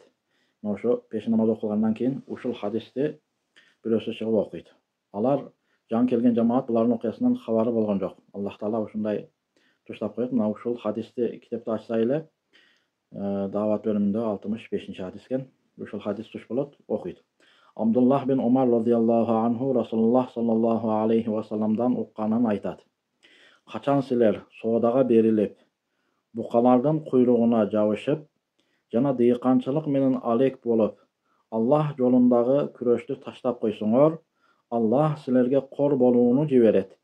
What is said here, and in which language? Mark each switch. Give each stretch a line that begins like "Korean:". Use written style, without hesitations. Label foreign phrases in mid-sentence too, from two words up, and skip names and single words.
Kyrgyz: Ошо пешин намаз окулгандан кийин ушул хадисти бирөөсү чыгып окуйт. Алар жаңы келген жамаат булардын окуясынан кабары болгон жок. Аллах Таала ушундай туштап коет. Мына ушул хадисти китепти ачса эле дават бөлүмүндө 65-чи хадис экен. Ушул хадис туш болот, окуйт. Абдуллах бин Умар
Arabic: رضي الله عنه
Kyrgyz: Расулуллах
Arabic: صلى الله عليه وسلم
Kyrgyz: укканын айтат. Качан силер соодага берилип, букалардын куйругуна жабышып, жана дыйканчылык менен алек болуп, Аллах жолундагы күрөштү таштап койсоңор, Аллах силерге кор болууну жиберет.